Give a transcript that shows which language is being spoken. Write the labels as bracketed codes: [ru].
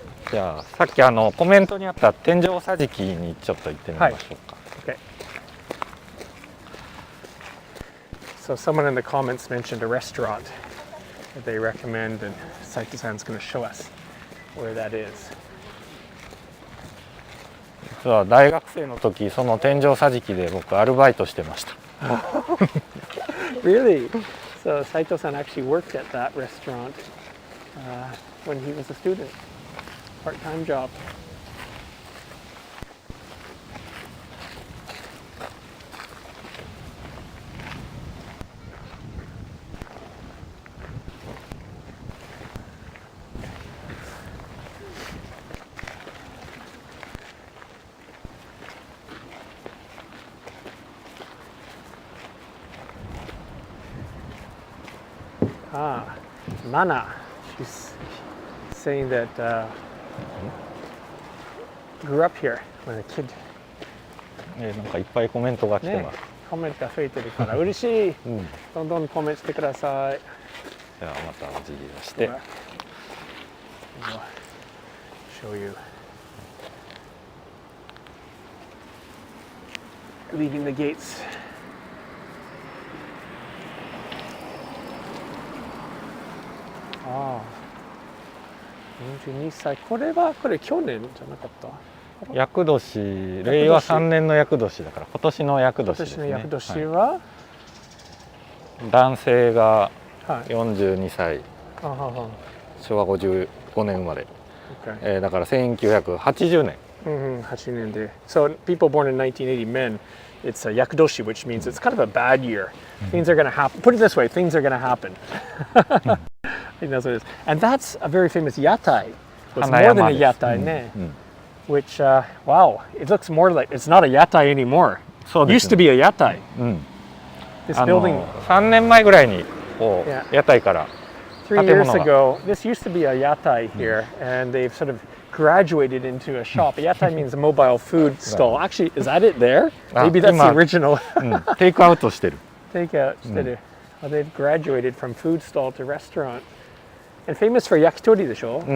[ja] じゃあさっきコメントにあった天井桟敷にちょっと行ってみましょうか。 [en] Okay. So someone in the comments mentioned a restaurant that they recommend, and Saito-san's going to show us where that is. [ja] 実は大学生の時その天井桟敷で僕アルバイトしてました。 [en] Really? So Saito-san actually worked at that restaurant when he was a student. Part-time job. Mana, she's saying that grew up here when a kid. [ja] なんかいっぱいコメントが来てます。コメントが増えてるから嬉しい。どんどんコメントしてください。ではまたお辞儀をして。 [en] Show you. Leaving the gates. [ja] 42歳。これ去年じゃなかった。厄年、令和3年の厄年だから今年の厄年ですね。今年の厄年は、男性が42歳、昭和55年生まれ、だから1980年。 8年で。 [en] So people born in 1980 men, it's a yakudoshi, which means it's kind of a bad year. Things are going to happen. Put it this way, things are going to happen. I think that's what it is. And that's a very famous yatai. It's more than a yatai, [ja] ne? [en] Which, wow, it looks more like, it's not a yatai anymore. It used to be a yatai. This building. [ja] 3年前ぐらいにこう屋台から [en] 3 years ago, this used to be a yatai here, and they've sort of graduated into a shop. A yatai means a mobile food stall. Actually, is that it there? Maybe that's the original. [ja] テイクアウトしてる。 [en] Take out. They've graduated from food stall to restaurant. And famous for yakitori [ja] でしょ？